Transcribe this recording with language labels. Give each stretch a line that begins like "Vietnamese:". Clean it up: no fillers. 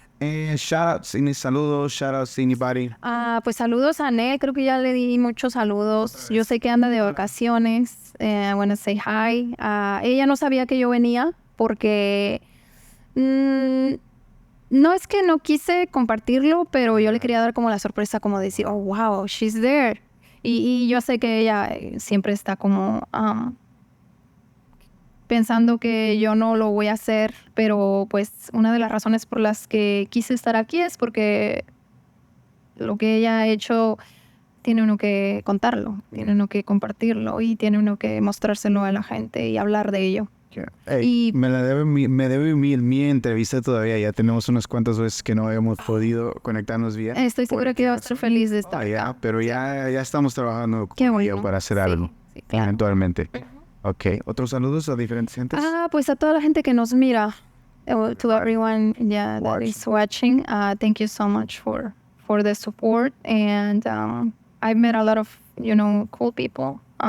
English: And shout outs, any saludos, shout outs to anybody.
Spanish: Pues saludos a Anel, creo que ya le di muchos saludos. Yo sé que anda de vacaciones.
English: I want to say hi.
Spanish: Ella no sabía que yo venía porque no es que no quise compartirlo, pero yo le quería dar como la sorpresa, como decir,
English: oh, wow, she's there.
Spanish: Y yo sé que ella siempre está como pensando que yo no lo voy a hacer, pero pues una de las razones por las que quise estar aquí es porque lo que ella ha hecho tiene uno que contarlo, tiene uno que compartirlo y tiene uno que mostrárselo a la gente y hablar de ello. Hey, me debe mi entrevista todavía. Ya tenemos unas cuantas veces que no habíamos podido conectarnos bien. Estoy segura que va a estar feliz de estar acá. Pero ya estamos trabajando Qué con bueno. ella para hacer algo eventualmente. Ok, ¿otros saludos a diferentes gentes? Pues a toda la gente que nos mira,
English: to everyone that is watching, thank you so much for the support. And I've met a lot of, cool people.